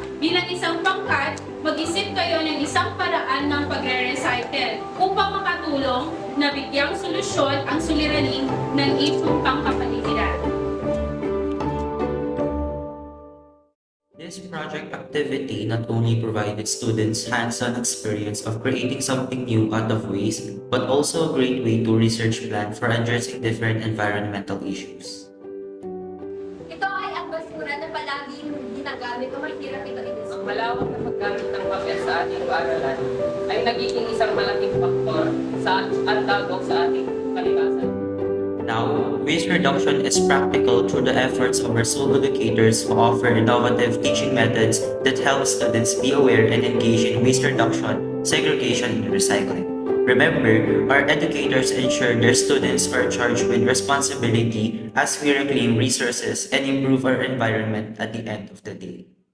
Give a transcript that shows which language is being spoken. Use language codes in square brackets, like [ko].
[tl] Bilang isang pangkat, mag-isip kayo ng isang paraan ng pagre-recycle upang makatulong na bigyang solusyon ang suliraning ng isyung pangkapaligiran. [en] This project activity not only provided students hands-on experience of creating something new out of waste, but also a great way to research plan for addressing different environmental issues. [tl] Ito ay ang basura na palaging ginagamit o mahirap ito i-dispose. Ang malawak na paggamit ng papel sa ating paaralan ay nagiging isang malaking faktor sa andagok sa ating kalikasan. [en] Now, waste reduction is practical through the efforts of our school educators who offer innovative teaching methods that help students be aware and engage in waste reduction, segregation, and recycling. Remember, our educators ensure their students are charged with responsibility as we reclaim resources and improve our environment at the end of the day.